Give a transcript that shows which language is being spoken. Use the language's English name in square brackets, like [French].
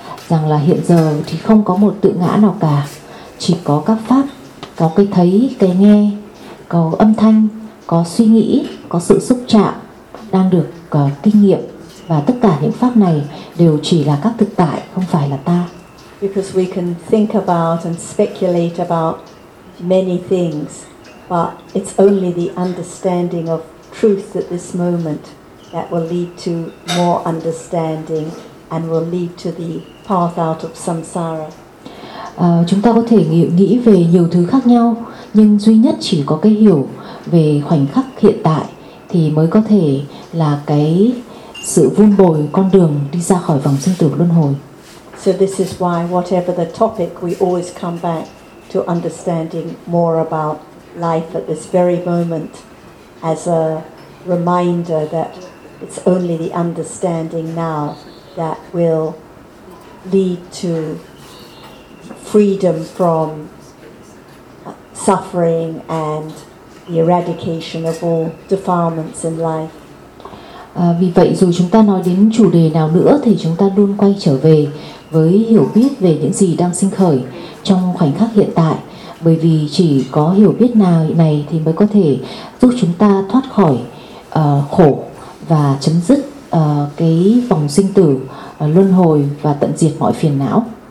[Vietnamese] Rằng là hiện giờ thì không có một tự ngã nào cả, chỉ có các pháp, có cái thấy, cái nghe, có âm thanh, có suy nghĩ, có sự xúc chạm đang được kinh nghiệm, và tất cả những pháp này đều chỉ là các thực tại, không phải là ta. [English] Because we can think about and speculate about many things, but it's only the understanding of truth at this moment that will lead to more understanding and will lead to the path out of samsara. [Vietnamese] Chúng ta có thể nghĩ về nhiều thứ khác nhau, nhưng duy nhất chỉ có cái hiểu về khoảnh khắc hiện tại thì mới có thể là cái sự vun bồi con đường đi ra khỏi vòng sinh tử luân hồi. [English] So this is why whatever the topic, we always come back to understanding more about life at this very moment as a reminder that it's only the understanding now that will lead to freedom from suffering and the eradication of all defilements in life. [Vietnamese] Vì vậy dù chúng ta nói đến chủ đề nào nữa thì chúng ta luôn quay trở về với hiểu biết về những gì đang sinh khởi trong khoảnh khắc hiện tại, bởi vì chỉ có hiểu biết nào này thì mới có thể giúp chúng ta thoát khỏi khổ và chấm dứt cái vòng sinh tử, luân hồi và tận diệt mọi phiền não.